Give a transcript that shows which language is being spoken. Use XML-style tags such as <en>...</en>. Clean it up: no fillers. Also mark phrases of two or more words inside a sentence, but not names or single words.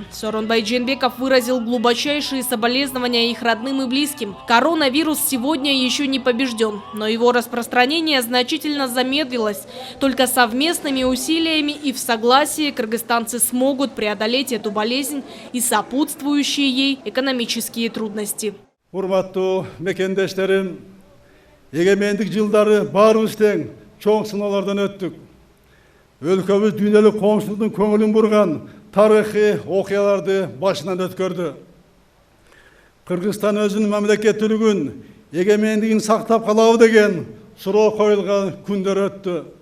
<ru>Сооронбай Жээнбеков выразил глубочайшие соболезнования их родным и близким. Коронавирус сегодня еще не побежден, но его распространение значительно замедлилось. Только совместными усилиями и в согласии кыргызстанцы смогут преодолеть эту болезнь и сопутствующие ей экономические трудности.</ru> <ky>Урматтуу мекендештерим, эгемендик жылдары баарыбыз тең чоң сыноолордон өттүк. Өлкөбүз дүйнөлүк коңшулуктун көңүлүн бурган тарыхый окуяларды башынан өткөрдү. Кыргызстан өзүнүн мамлекеттүүлүгүн, эгемендигин сактап калабы деген суроо коюлган күндөр өттү.</ky>